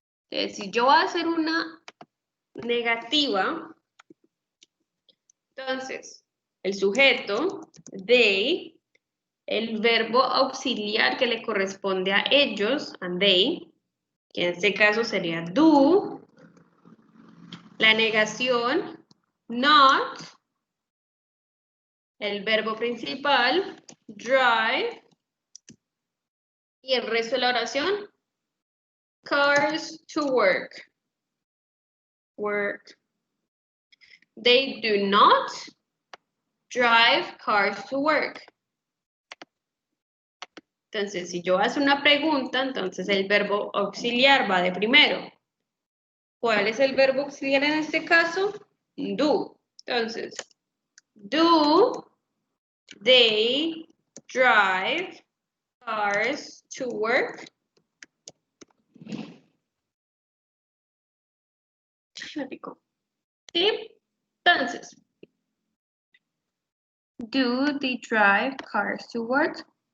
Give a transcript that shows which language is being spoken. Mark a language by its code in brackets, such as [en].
[es] Entonces, si yo voy a hacer una negativa, entonces, el sujeto, they, el verbo auxiliar que le corresponde a ellos, and they, que en este caso sería do, la negación, not, el verbo principal, drive, y el resto de la oración, [en] cars to work. Work. They do not drive cars to work. [es] Entonces, si yo hago una pregunta, entonces el verbo auxiliar va de primero. ¿Cuál es el verbo auxiliar en este caso? [en] Do. Entonces, do they drive cars to work? ¿Sí? Entonces, do they drive cars to work?